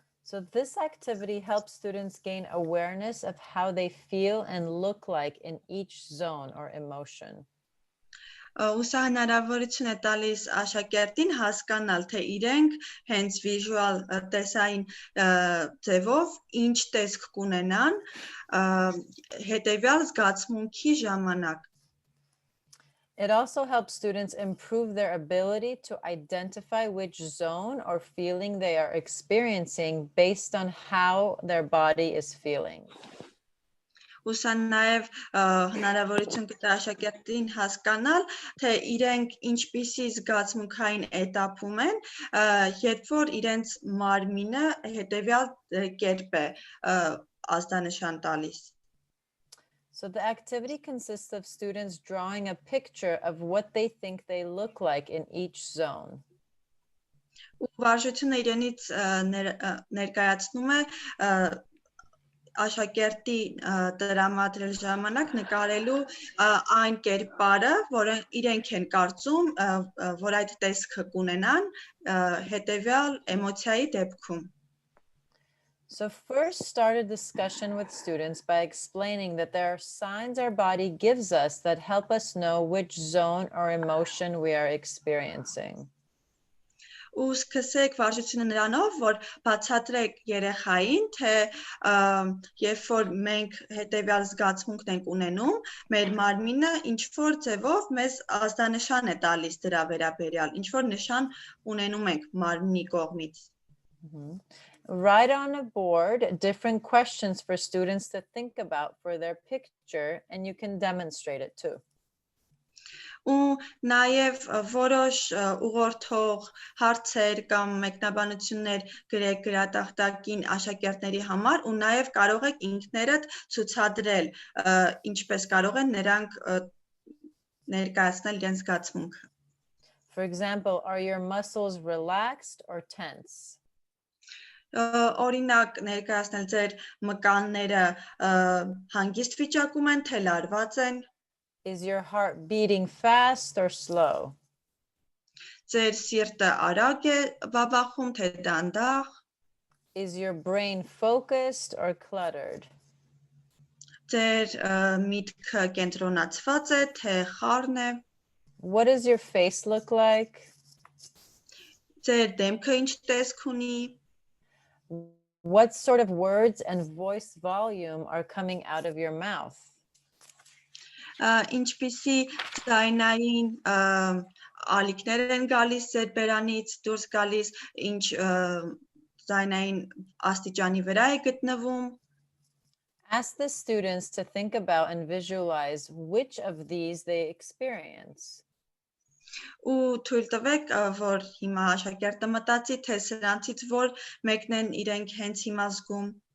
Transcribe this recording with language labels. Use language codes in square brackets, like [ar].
[en] So this activity helps students gain awareness of how they feel and look like in each zone or emotion. [hy] Ու սա հնարավորություն է տալիս աշակերտին հասկանալ, թե իրենք հենց վիժուալ տեսային ձևով ինչ տեսք կունենան հետևյալ զգացմունքի ժամանակ։ [en] It also helps students improve their ability to identify which zone or feeling they are experiencing based on how their body is feeling. [hy] Ու սա նաև հնարավորություն կտա աշակերտին հասկանալ, թե իրենք ինչպիսի զգացմունքային էտապում են, երբ որ իրենց մարմինը հետևյալ կերպ է ազդանշան տալիս։ [en] So the activity consists of students drawing a picture of what they think they look like in each zone. [hy] Ու վարժությունը իրենից ներկայացնում է աշակերտի տրամադրել ժամանակ նկարելու այն կերպարը, որը իրենք են կարծում, որ այդ տեսքը կունենան հետևյալ էմոցիայի դեպքում։ [en] So first start a discussion with students by explaining that there are signs our body gives us that help us know which zone or emotion we are experiencing. [hy] ու սկսեք վարժությունը նրանով, որ բացատրեք երեխային, թե երբ որ մենք հետևյալ զգացմունքն ենք ունենում, մեր մարմինը ինչ որ ձևով մեզ ազդանշան է տալիս դրա վերաբերյալ, ինչ որ նշան ունենում ենք մարմնի կողմից։ [en] Write on a board different questions for students to think about for their picture, and you can demonstrate it too. [hy] Ու նաև որոշ ուղղորդող հարցեր կամ մեկնաբանություններ գրեք գրատախտակին աշակերտների համար ու նաև կարող եք ինքներդ ցուցադրել ինչպես կարող են նրանք ներկայացնել իրենց զգացմունքը. [en] For example, are your muscles relaxed or tense? [hy] Օրինակ ներկայացնել ձեր մկանները հանգիստ վիճակում են, թե լարված են. [en] Is your heart beating fast or slow? [hy] Ձեր սիրտը արագ է բաբախում, թե դանդաղ. [en] Is your brain focused or cluttered? [hy] Ձեր միտքը կենտրոնացված է, թե խառն է. [en] What does your face look like? [hy] Ձեր դեմքը ինչ տեսք ունի. [en] What sort of words and voice volume are coming out of your mouth? [hy] Ինչպիսի ձայնային ալիքներ են գալիս ձեր բերանից դուրս գալիս, ինչ ձայնային աստիճանի վրա է գտնվում. [en] Ask the students to think about and visualize which of these they experience. [hy] Ու թույլ տվեք, որ հիմա աշակերտը մտածի, թե սրանցից որ մեկն են իրենք հենց հիմա զգում.